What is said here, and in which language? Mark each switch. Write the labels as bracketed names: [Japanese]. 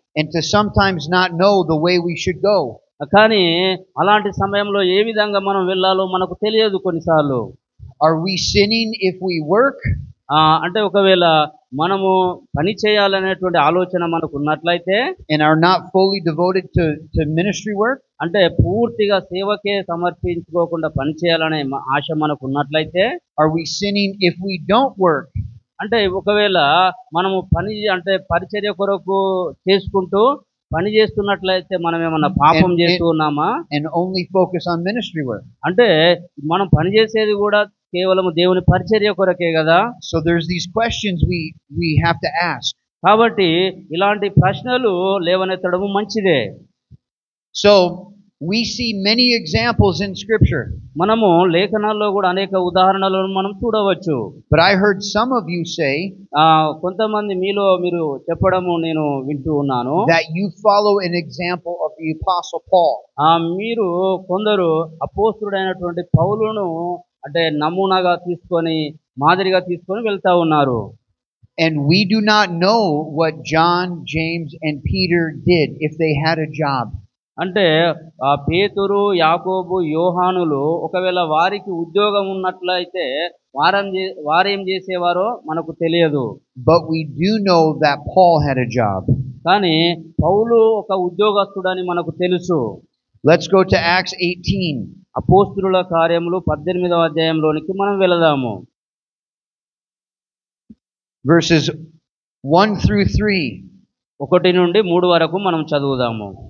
[English] And to sometimes not know the way we should go. [Telugu] కానీ అలాంటి సమయంలో ఏ విధంగా మనం వెళ్ళాలో మనకు తెలియదు కొన్నిసార్లు. [English] Are we sinning if we work? [Telugu] అంటే ఒకవేళ మనము పని చేయాలనేటువంటి ఆలోచన మనకు ఉన్నట్లయితే, [English] and are not fully devoted to ministry work, [Telugu] అంటే పూర్తిగా సేవకే సమర్పించుకోకుండా పని చేయాలనే ఆశ మనకు ఉన్నట్లయితే, [English] are we sinning if we don't work? [Telugu] అంటే ఒకవేళ మనము పరిచర్య కొరకు చేసుకుంటూ పని చేస్తున్నట్లయితే మనం ఏమన్నా పాపం చేస్తూ ఉన్నామా? [English] And only focus on ministry work. [Telugu] అంటే మనం పని చేసేది కూడా కేవలం దేవుని పరిచర్య కొరకే కదా. [English] So there's these questions we have to ask. [Telugu] కాబట్టి ఇలాంటి ప్రశ్నలు లేవనెత్తడం మంచిదే. [English] So we see many examples in scripture. [Telugu] మనము లేఖనాల్లో కూడా అనేక ఉదాహరణలను మనం చూడవచ్చు. [English] But I heard some of you say [Telugu] కొంతమంది మీరు చెప్పడము నేను వింటూ ఉన్నాను, [English] that you follow an example of the Apostle Paul. [Telugu] మీరు కొందరు అపోస్తలుడైనటువంటి పౌలును అంటే నమూనాగా తీసుకొని మాదిరిగా తీసుకొని వెళ్తా ఉన్నారు. [English] And we do not know what John, James and Peter did if they had a job. [Telugu] అంటే పేతురు, యాకోబు, యోహానులు ఒకవేళ వారికి ఉద్యోగం ఉన్నట్లయితే వారేం చేసేవారో మనకు తెలియదు. [English] But we do know that Paul had a job. [Telugu] కానీ పౌలు ఒక ఉద్యోగస్తుడని మనకు తెలుసు. [English] Let's go to Acts 18. [Telugu] అపోస్తలుల కార్యములు 18వ అధ్యాయంలోనికి మనం వెళదాము. [English] Verses 1 through 3. [Telugu] 1 నుండి 3 వరకు మనం చదువుదాము.